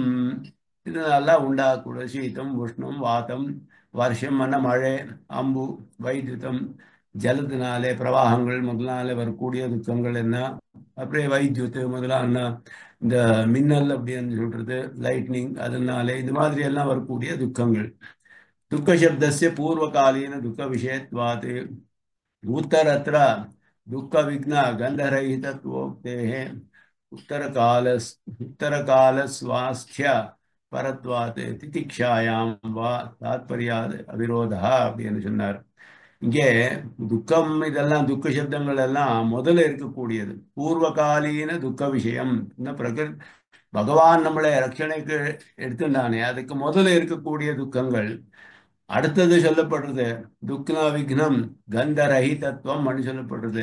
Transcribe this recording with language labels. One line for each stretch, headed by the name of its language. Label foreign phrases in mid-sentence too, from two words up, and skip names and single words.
Tamil: இதெல்லாம் உண்டாகக்கூடிய சீதம் உஷ்ணம் வாதம் வருஷம் மழை அம்பு வைத்யுதம் ஜலத்தினாலே பிரவாகங்கள் முதலால வரக்கூடிய துக்கங்கள் என்ன. அப்படியே வைத்யுத்து முதலான இந்த மின்னல் அப்படின்னு சொல்றது லைட்னிங், அதனாலே இது மாதிரி எல்லாம் வரக்கூடிய துக்கங்கள்.
Sanskrit: दुःख शब्दस्य पूर्वकालीन दुःख विषयत्वात् उत्तरत्र दुःख विघ्न गंधरहितत्वोक्तेः उत्तरकाल स्वास्थ्य परत्वात् तितिक्षायां वा तात्पर्यात् अविरोधः
Tamil: அப்படின்னு சொன்னார். இங்கே துக்கம் இதெல்லாம் துக்க சப்தங்கள் எல்லாம் முதல்ல இருக்கக்கூடியது,
Sanskrit: पूर्वकालीन दुःख विषयम्.
Tamil: பகவான் நம்மளை ரட்சணைக்கு எடுத்துட்டானே, அதுக்கு முதல்ல இருக்கக்கூடிய துக்கங்கள். அடுத்தது சொல்லப்படுறது
Sanskrit: दुःखा विघ्नं गन्ध रहितत्वम्
Tamil: அப்படி சொல்லப்படுறது.